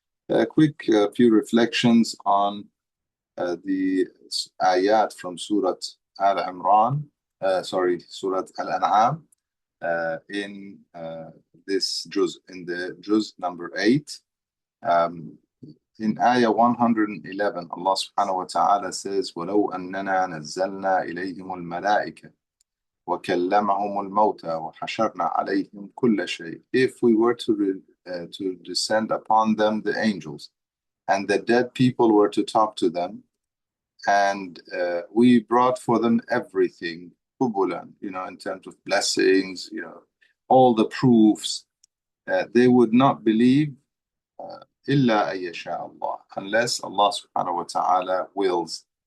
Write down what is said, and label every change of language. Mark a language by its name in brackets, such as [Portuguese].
[English] A quick few reflections on the ayat from Surah Al-Imran, Surah Al-An'am, in this juz, in the juz number 8. In ayah 111, Allah subhanahu wa ta'ala says, [Arabic] وَلَوْ أَنَّنَا نَزَّلْنَا إِلَيْهِمُ الْمَلَائِكَةَ وَكَلَّمَهُمُ الْمَوْتَى وَحَشَرْنَا عَلَيْهِمْ كُلَّ شَيْءٍ. [English] If we were to descend upon them the angels, and the dead people were to talk to them, and we brought for them everything, قُبُلًا, in terms of blessings, all the proofs, they would not believe [Arabic] إِلَّا أَن يَشَاءَ اللَّهُ, [English] unless Allah subhanahu wa ta'ala wills.